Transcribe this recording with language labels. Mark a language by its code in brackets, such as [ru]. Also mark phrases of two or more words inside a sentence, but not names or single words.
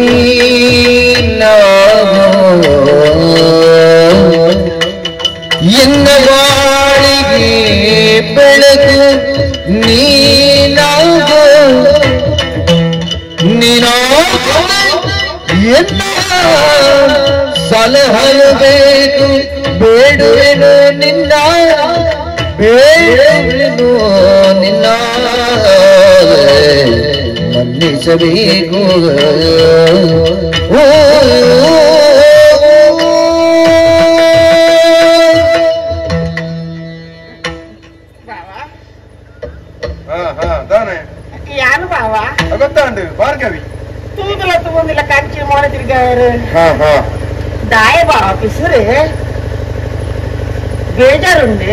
[kn] ನೀನಾಗೋ ಇನ್ನ ಬಾಳಿಗೆ ಬೆಳಕು ನೀನಾಗೋ ಎನ್ನ ಸಲಹೆಯು ಬೇಕು ಬೇಡುವೆನು ನಿನ್ನ ಬೇಡುವೆನು ನಿನ್ನ ಮನ್ನಿಸಬೇಕು [tcy] ಯಾನು ಬಾವ ಗೊತ್ತಾಂಡು ಭಾರ್ಗವಿ ತೂಗುಲ ತಗೊಂಡಿಲ್ಲ ಕಂಚಿ ಮೋಡ ತಿರ್ಗಾರು ದಾಯ ಬಾವ ಪಿಸುರೆ ಬೇಜಾರುಂಡೆ